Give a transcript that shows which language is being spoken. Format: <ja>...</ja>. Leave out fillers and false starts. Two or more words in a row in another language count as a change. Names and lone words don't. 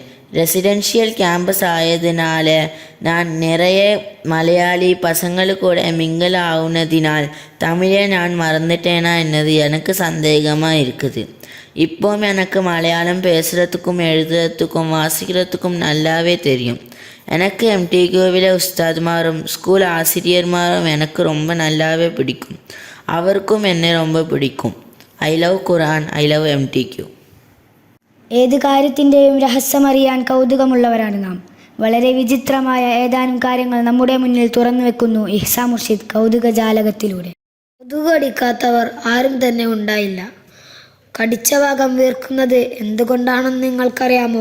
<ta>ரெசிடென்ஷியல் கேம்பஸ் ஆயதுனால நான் நிறைய மலையாளி பசங்கள் கூட மிங்கிள் ஆகுனதினால் தமிழை நான் மறந்துட்டேனா என்னது எனக்கு சந்தேகமாக இருக்குது. இப்போவும் எனக்கு மலையாளம் பேசுகிறதுக்கும் எழுதுறதுக்கும் வாசிக்கிறதுக்கும் நல்லாவே தெரியும். எனக்கு MTQவில் உஸ்தாத்மாரும் ஸ்கூல் ஆசிரியர்மாரும் எனக்கு ரொம்ப நல்லாவே பிடிக்கும்.</ta> <ml>അവർക്കും എന്നെ ரொம்ப പിടിക്കും.</ml> <en>I love Quran, I love MTQ.</en> <ml>ഏത് കാര്യത്തിൻ്റെയും രഹസ്യമറിയാൻ കൗതുകമുള്ളവരാണ് നാം. വളരെ വിചിത്രമായ ഏതാനും കാര്യങ്ങൾ നമ്മുടെ മുന്നിൽ തുറന്നു വെക്കുന്നു ഇഹ്സാ മുർഷിദ് കൗതുകജാലകത്തിലൂടെ. കൊതുക് കടിക്കാത്തവർ ആരും തന്നെ ഉണ്ടായില്ല. കടിച്ച ഭാഗം വീർക്കുന്നത് എന്തുകൊണ്ടാണെന്ന് നിങ്ങൾക്കറിയാമോ?</ml>